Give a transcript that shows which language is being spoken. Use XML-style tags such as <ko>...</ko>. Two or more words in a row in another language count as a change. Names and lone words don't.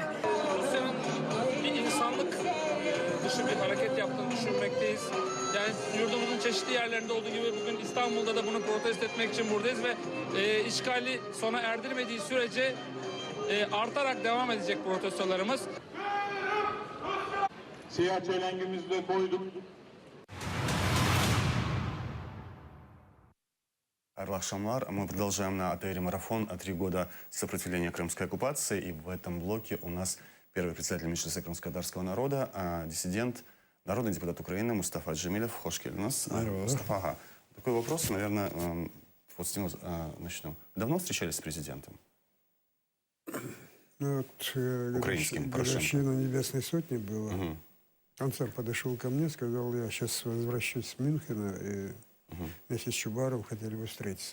<tr>Rusya'nın bir insanlık dışı bir hareket yaptığını düşünmekteyiz. Yani yurdumuzun çeşitli yerlerinde olduğu gibi bugün İstanbul'da da bunu protesto etmek için buradayız ve işgali sona erdirmediği sürece artarak devam edecek protestolarımız. Siyah çelengimizi de koyduk.</tr> <crh>Хайрлы акшамлар.</crh> <ru>Мы продолжаем на АТР марафон 3 года сопротивления крымской оккупации. И в этом блоке у нас первый председатель Меджлиса крымско-татарского народа, диссидент, народный депутат Украины Мустафа Джемилев.</ru> <crh>Хош келдиңиз. Мустафа, ага.</crh> <ru>Такой вопрос, наверное, вот с него начнем. Давно встречались с президентом? Украинским, годовщина Небесной Сотни была. Он сам подошел ко мне, сказал, я сейчас возвращусь с Мюнхена, и вместе с Чубаровым хотели бы встретиться.</ru>